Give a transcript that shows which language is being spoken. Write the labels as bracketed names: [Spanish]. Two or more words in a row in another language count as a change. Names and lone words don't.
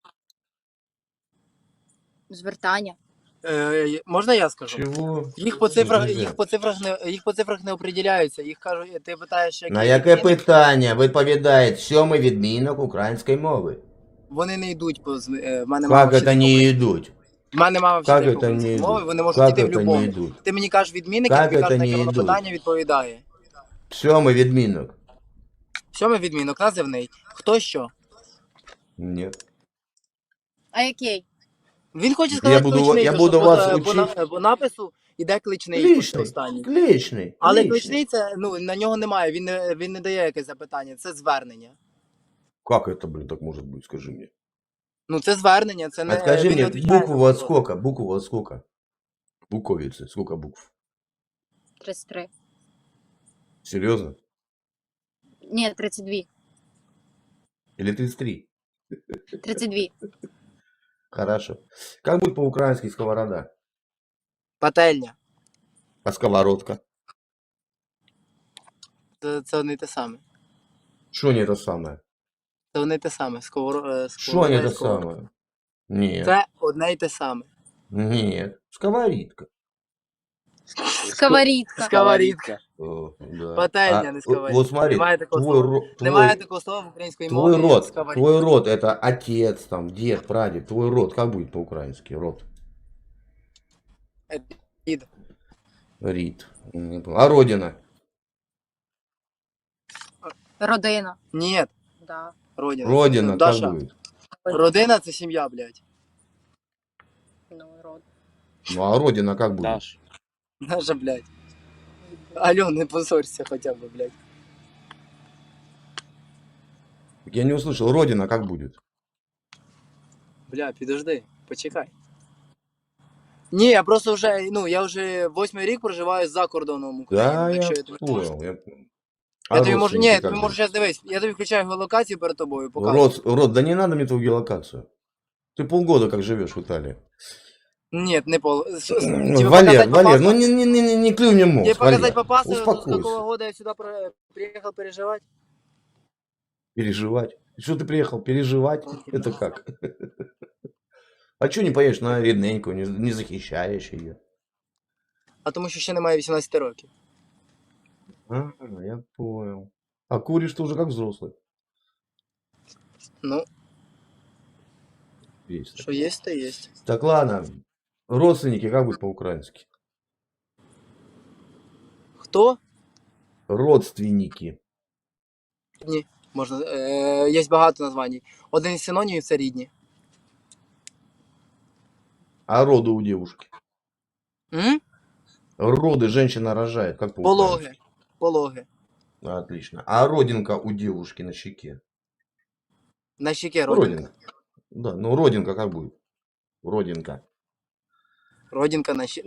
[Ukrainian] Звертання. Можна я скажу? Чого? Їх по цифрах, [Russian] Нельзя. [Ukrainian] їх по цифрах [Russian] не определяються. [Ukrainian] Їх кажуть, ти питаєш, які На яке відмінки, питання відповідає 7 відмінок української мови? вони не йдуть по в мене [Russian] Как [Ukrainian] мама [Russian] это не идут? [Ukrainian] в мене мама [Russian] Как [Ukrainian] вчитель [Russian] это не [Ukrainian] української мови, [Russian] идут? [Ukrainian] вони можуть [Russian] Как [Ukrainian] йти в [Russian] это не [Ukrainian] любому. [Russian] идут? [Ukrainian] Ти мені кажеш відмінник, я [Russian] Как [Ukrainian] тобі кажу, [Russian] это [Ukrainian] на [Russian] не [Ukrainian] яке воно [Russian] йдуть? [Ukrainian] питання відповідає. 7 відмінок. 7 відмінок, називний. Хто що? [Russian] Нет. [Ukrainian] А який? Він хоче сказати кличний, [Russian] я [Ukrainian] то, [Russian] буду [Ukrainian] що [Russian] вас [Ukrainian] по напису іде кличний Кличний. останній. Кличний. Але кличний це, на нього немає, він не дає якесь запитання, це звернення. [Russian] Как это, блин, так может быть, скажи мне? [Ukrainian] Це звернення, це не... [Russian] А скажи [Ukrainian] він не [Russian] мне, [Ukrainian] відповідає [Russian] букву [Ukrainian] за [Russian] от [Ukrainian] слово. [Russian] сколько? Букву от сколько? Буковицы, сколько букв? 33. Серьезно? [Ukrainian] Ні, 32. [Russian] Или 33? [Ukrainian] 32. [Russian] Хорошо. Как будет по-украински сковорода? [Ukrainian] Пательня. [Russian] А сковородка? [Ukrainian] Це одне й те саме. [Russian] Что не то самое? [Ukrainian] Це одне й те саме. [Russian] Что не то самое? Нет. [Ukrainian] Це одне й те саме. [Russian] Нет. Сковорідка. [Ukrainian] Сковорідка. Сковорідка. [Russian] О, да. [Ukrainian] Пательня, не сковорідка. [Russian] Вот смотри, [Ukrainian] Немає такого [Russian] твой, [Ukrainian] слова. [Russian] ро- [Ukrainian] Немає [Russian] твой, [Ukrainian] такого слова в українській [Russian] твой [Ukrainian] мові, як [Russian] род, [Ukrainian] сковорідка. [Russian] твой род, это отец, там, дед, прадед, твой род, как будет по-украински, род? [Ukrainian] Дід. [Russian] Рид. Не понял. А родина? [Ukrainian] Родина. Ні, [Russian] Да. [Ukrainian] родина. Родина, Даша, [Russian] как будет? [Ukrainian] родина це сім'я, блядь. [Russian] Ну, род. Ну, а родина как будет? Даш. Наша, блядь. [Ukrainian] Альон, не позорься хоча б, блядь. [Russian] Я не услышал, родина как будет? [Ukrainian] Бля, підожди, почекай. Ні, я просто вже, я вже 8-й рік проживаю за кордоном України. [Russian] Да, я [Ukrainian] так що тобі можу. [Russian] понял, я понял. [Ukrainian] Я тобі можу, [Russian] родственники [Ukrainian] ні, [Russian] как [Ukrainian] тобі можу [Russian] будут? [Ukrainian] зараз дивись. Я тобі включаю геолокацію перед тобою, показую. [Russian] Род, да не надо мне твою геолокацию. Ты полгода как живешь в Италии. Нет, не пол. Валер, ну не клюй мне мозг, Тебе показать Валер. по паспорту, с Успокойся. какого года я сюда приехал переживать? Переживать. Что ты приехал переживать? Это как? А что не поедешь на рідненьку, не захищаешь ее? [Ukrainian] А тому що ще немає 18 років. [Russian] А, я понял. А куришь ты уже как взрослый? [Ukrainian] Ну, [Russian] Есть. [Ukrainian] що є, то є. [Russian] Так ладно. Родственники как будет по-украински? [Ukrainian] Хто? [Russian] Родственники. [Ukrainian] Рідні. Можна, є багато названь. Один із синонімів це рідні. [Russian] А роды у девушки? М? Роды женщина рожает, как по-украински? [Ukrainian] Пологи. Пологи. [Russian] Отлично. А родинка у девушки на щеке? На щеке родинка. Родинка. Да, ну родинка как будет? Родинка. Родинка на щеке.